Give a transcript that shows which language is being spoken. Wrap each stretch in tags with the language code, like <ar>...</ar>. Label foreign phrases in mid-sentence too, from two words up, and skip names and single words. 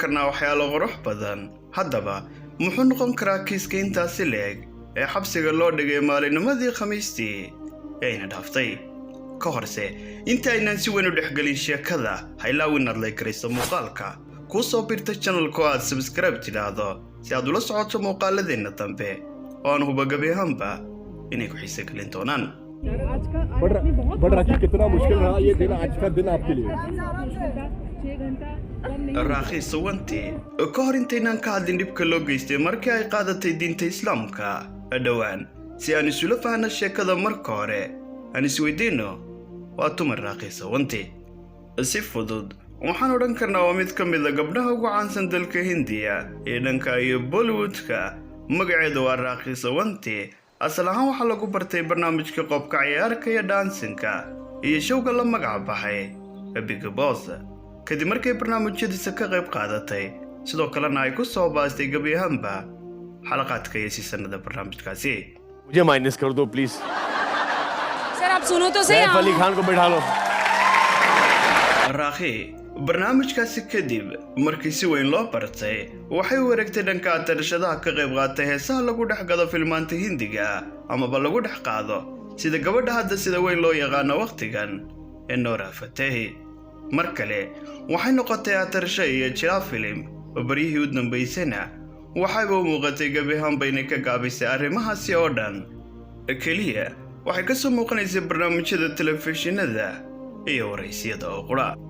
<so>karnaa waxyaalo qurux badan haddaba muxuu noqon karaa kiiska intaasi leeg ee xabsiga loo dhigay maalinimadii Khamiistii ayna dhaaftay ka horse inta aynaan si weyn u dhexgelin sheekada haylaawin aad like garayso muuqaalka ku soo birta channelka aad subscribe tidhaahdo si aad ula socoto muuqaaladeena dambe oo aan huba gabi ahaanba inay ku xiise gelin doonaan</so> <hi>बट राखी कितना मुश्किल रहा ये दिन आज का दिन आपके लिए</hi> <so>Raakhiis Sawante ka hor intaynaan ka hadlin dhibka loo geystay markii ay qaadatay diinta islaamka dhawaan si aan isula fahanno sheekada marka hore aan isweydiino waa tumar Raakhiis Sawante si fudud waxaan odhan karnaa waa mid ka mid ah gabdhaha ugu caansan dalka Hindiya ee dhanka iyo Bollywoodka magaceedu waa Raakhiis Sawante asal ahaan waxaa lagu bartay barnaamijka qofka ciyaarka iyo dansinka iyo showga la magac baxay Big Boss kadib markay barnaamijyadiisa ka qayb qaadatay sidoo kalena ay ku soo baastay gabi ahaanba xalaqaadka iyo seasonada barnaamijkaasi</so> <hi>मुझे माइनस कर दो प्लीज सर आप सुनो तो सही सैफ अली खान को बैठा लो</hi> <so>Raakhi barnaamijkaasi kadib markii si weyn loo bartay waxay u wareegtay dhanka atarshadaha ka qayb qaatay heesaha lagu dhex gado filmaanta Hindiga amaba lagu dhex qaado sida gabadha hadda sida weyn loo yaqaano waqtigan ee Noora Fatehi mar kale waxay noqotay atarsho iyo jilaa filim baryihii u dambeysana waxayba u muuqatay gabi ahaanba inay ka gaabisay arrimahaasi oo dhan keliya waxay ka soo muuqanaysay barnaamijyada telefishinada iyo waraysiyada oo qura</so>